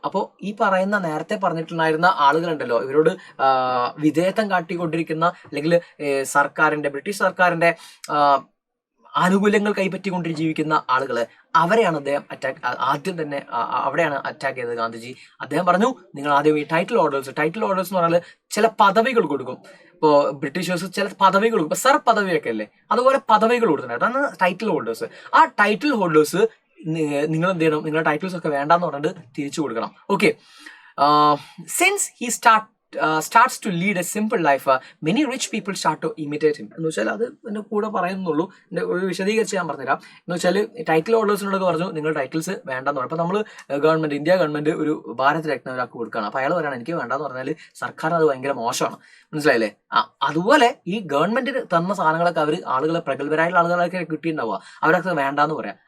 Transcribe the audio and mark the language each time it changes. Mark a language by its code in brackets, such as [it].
[ml] അപ്പോൾ ഈ പറയുന്ന നേരത്തെ പറഞ്ഞിട്ടുണ്ടായിരുന്ന ആളുകളുണ്ടല്ലോ, ഇവരോട് വിധേയത്വം കാട്ടിക്കൊണ്ടിരിക്കുന്ന അല്ലെങ്കിൽ ബ്രിട്ടീഷ് സർക്കാരിന്റെ ആനുകൂല്യങ്ങൾ കൈപ്പറ്റിക്കൊണ്ട് ജീവിക്കുന്ന ആളുകള്, അവരെയാണ് അദ്ദേഹം ആദ്യം തന്നെ അവിടെയാണ് അറ്റാക്ക് ചെയ്തത് ഗാന്ധിജി. അദ്ദേഹം പറഞ്ഞു, നിങ്ങൾ ആദ്യം ഈ ടൈറ്റിൽ ഓർഡേഴ്സ് എന്ന് പറഞ്ഞാൽ ചില പദവികൾ കൊടുക്കും. ഇപ്പോൾ ബ്രിട്ടീഷേഴ്സ് ചില പദവികൾ കൊടുക്കും, ഇപ്പൊ സർ പദവിയൊക്കെ അല്ലേ, അതുപോലെ പദവികൾ കൊടുത്തിട്ടുണ്ട്. അതാണ് ടൈറ്റിൽ ഹോൾഡേഴ്സ്. ആ ടൈറ്റിൽ ഹോൾഡേഴ്സ് നിങ്ങൾ എന്ത് ചെയ്യണം, നിങ്ങളുടെ ടൈറ്റിൽസ് ഒക്കെ വേണ്ടാന്ന് പറഞ്ഞിട്ട് തിരിച്ചു കൊടുക്കണം. Okay, [en] Since he starts to lead a simple life, many rich people start to imitate him. [ml] എന്ന് വെച്ചാൽ അത് എൻ്റെ കൂടെ പറയുന്നുള്ളൂ, എൻ്റെ ഒരു വിശദീകരിച്ച് ഞാൻ പറഞ്ഞുതരാം. എന്ന് വെച്ചാൽ ടൈറ്റിൽ ഹോൾഡേഴ്സിനോട് പറഞ്ഞു നിങ്ങൾ ടൈറ്റിൽസ് വേണ്ടെന്ന് പറഞ്ഞു. അപ്പോൾ നമ്മൾ ഇന്ത്യ ഗവൺമെന്റ് ഒരു ഭാരത് രത്ന ഒരാൾക്ക് കൊടുക്കുകയാണ്. അപ്പോൾ അയാൾ പറയണം എനിക്ക് വേണ്ടെന്ന് പറഞ്ഞാൽ സർക്കാർ അത് ഭയങ്കര മോശമാണ്, മനസ്സിലായില്ലേ? അതുപോലെ ഈ ഗവൺമെന്റിന് തന്ന സാധനങ്ങളൊക്കെ ആളുകളെ പ്രഗത്ഭരായുള്ള ആളുകളൊക്കെ കിട്ടിയിട്ടുണ്ടാവുക, അവരൊക്കെ വേണ്ടാന്ന് പറയാം.